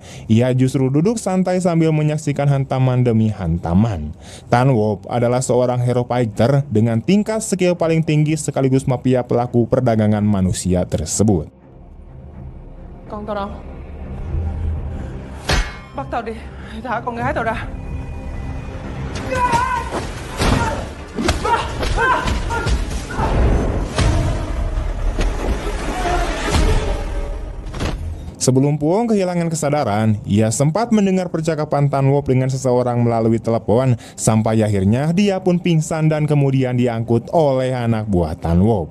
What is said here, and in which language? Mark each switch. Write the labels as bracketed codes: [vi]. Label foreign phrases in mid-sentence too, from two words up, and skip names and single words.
[id] Ia justru duduk santai sambil menyaksikan hantaman demi hantaman. Tan Wop adalah seorang [en] hero fighter [id] dengan tingkat skill paling tinggi sekaligus mafia pelaku perdagangan manusia tersebut. [vi] Con tao đâu? Bắt tao đi. Thả con gái tao ra. [id] Sebelum Puong kehilangan kesadaran, ia sempat mendengar percakapan Tan Wop dengan seseorang melalui telepon, sampai akhirnya dia pun pingsan dan kemudian diangkut oleh anak buah Tan Wop.